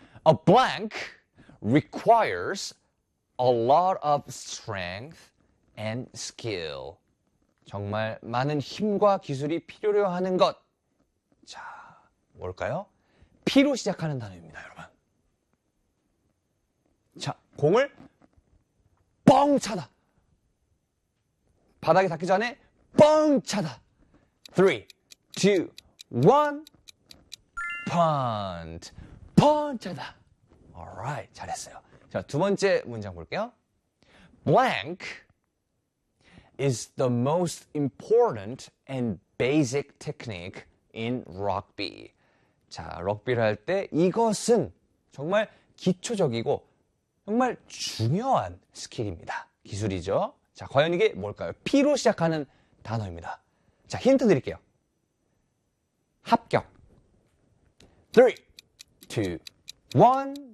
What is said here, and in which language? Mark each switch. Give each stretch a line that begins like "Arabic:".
English: A blank requires a lot of strength and skill.
Korean: 정말 많은 힘과 기술이 필요로 하는 것. 자, 뭘까요? P로 시작하는 단어입니다, 여러분. 자, 공을 뻥 차다. 바닥에 닿기 전에 뻥 차다. 3, 2, 1. Punt. Punt하다.
English: Alright.
Korean: 잘했어요. 자, 두 번째 문장 볼게요.
English: Blank is the most important and basic technique in rugby.
Korean: 자, 럭비를 할때 이것은 정말 기초적이고 정말 중요한 스킬입니다. 기술이죠. 자, 과연 이게 뭘까요? P로 시작하는 단어입니다. 자, 힌트 드릴게요. 합격. 3, 2, 1.